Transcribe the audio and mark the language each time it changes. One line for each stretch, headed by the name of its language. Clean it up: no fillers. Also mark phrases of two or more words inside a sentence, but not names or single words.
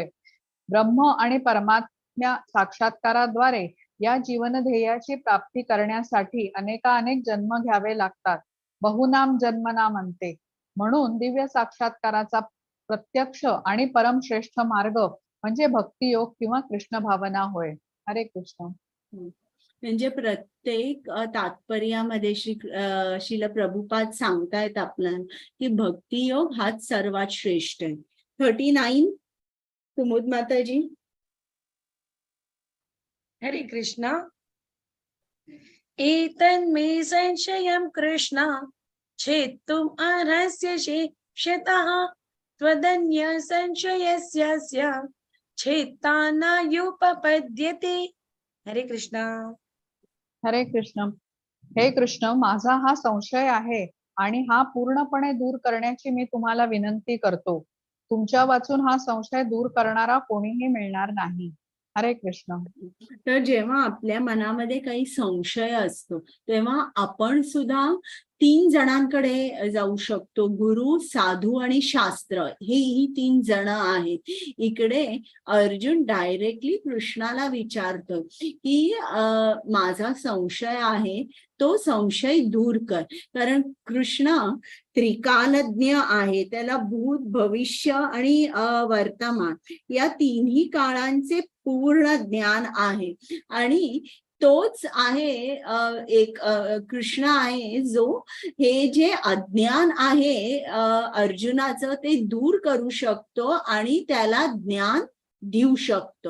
Marathi: ब्रह्म आणि परमात्म्या साक्षात्काराद्वारे या जीवन ध्येयाची प्राप्ती करण्यासाठी अनेकानेक जन्म घ्यावे लागतात.
Sanskrit: बहुनाम जन्मना
Marathi: म्हणते. म्हणून दिव्य साक्षात्काराचा प्रत्यक्ष आणि परमश्रेष्ठ मार्ग म्हणजे भक्तियोग किंवा कृष्ण भावना होय. हरे कृष्ण. म्हणजे प्रत्येक तात्पर्यामध्ये श्रील प्रभुपाद सांगतायत आपल्याला की भक्तियोग हाच सर्वात श्रेष्ठ आहे. 39 कुमुद माताजी. हरे कृष्णा.
Sanskrit: एतन्मे संशयं कृष्ण छेत्तुम् अर्हस्य शेषतः त्वदन्य संशयस्यस्य छेत्ता न युपपद्यते.
Marathi: हरे कृष्णा. हरे कृष्ण. हे कृष्ण, माझा हा संशय आहे आणि हा पूर्णपणे दूर करण्याची मी तुम्हाला विनंती करतो. तुमच्या वाचून हा संशय दूर करणारा कोणीही मिळणार नाही. हरे कृष्ण. तर जेव्हा आपल्या मनामध्ये काही संशय असतो तेव्हा आपण सुद्धा 3 जणांकडे जाऊ शकतो. गुरु, साधू आणि शास्त्र ही 3 जण आहेत. इकडे अर्जुन डायरेक्टली कृष्णाला विचारतो की माझा संशय आहे तो संशय दूर कर. कारण कृष्ण त्रिकालज्ञ आहे. त्याला भूत, भविष्य आणि वर्तमान या तिन्ही काळांचे पूर्ण ज्ञान आहे. आणि तोच आहे एक कृष्ण आहे जो हे जे अज्ञान आहे अर्जुनाचं ते दूर करू शकतो आणि त्याला ज्ञान देऊ शकतो.